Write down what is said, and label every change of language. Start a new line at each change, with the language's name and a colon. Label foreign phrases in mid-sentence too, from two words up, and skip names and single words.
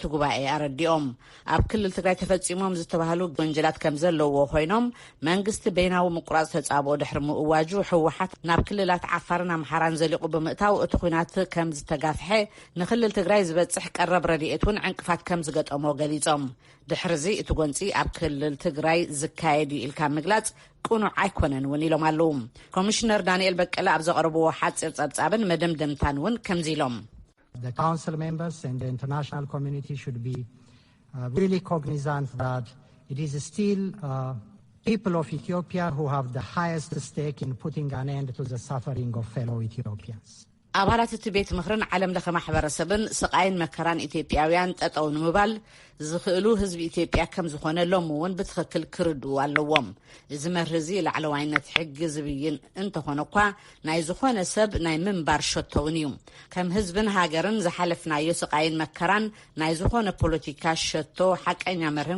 Tigrinya: ጉባኤ ኣረዲኦም። ኣብ ክልል ትግራይ ተፈፂሞም ዝተባሃሉ ወንጀላት ከም ዘለዎ ኮይኖም መንግስቲ በይናዊ ምቁራፅ ተጻብኦ ድሕሪ ምእዋጁ ሕወሓት ናብ ክልላት ዓፋርን ኣምሓራን ዘሊቑ ብምእታው እቲ ኩናት ከም ዝተጋፍሐ ንክልል ትግራይ ዝበፅሕ ቀረብ ረድኤት እውን ዕንቅፋት ከም ዝገጠሞ ገሊፆም። ድሕርዚ እቲ ጎንፂ ኣብ ክልል ትግራይ ዝካየድ ኢልካ ምግላፅ ቁኑዕ ኣይኮነን እውን ኢሎም ኣለዉ። ኮሚሽነር ዳንኤል በቀለ ኣብ ዘቕርብዎ ሓፂር ጸብጻብን መደምደምታን እውን ከምዚ ኢሎም
English: The council members and the international community should be really cognizant that it is still people of Ethiopia who have the highest stake in putting an end to the suffering of fellow Ethiopians.
Tigrinya: ኣባላት እቲ ቤት ምክርን ዓለም ለኸ ማሕበረሰብን ስቃይን መከራን ኢትዮጵያውያን ጠጠው ንምባል ዝኽእሉ ህዝቢ ኢትዮጵያ ከም ዝኾነ ሎም እውን ብትኽክል ክርድኡ ኣለዎም። እዚ መርህዚ ላዕለዋይነት ሕጊ ዝብይን እንተኾነ እኳ ናይ ዝኾነ ሰብ ናይ ምንባር ሸቶውን እዩ። ከም ህዝብን ሃገርን ዝሓለፍናዮ ስቃይን መከራን ናይ ዝኾነ ፖለቲካ ሸቶ ሓቀኛ መርህን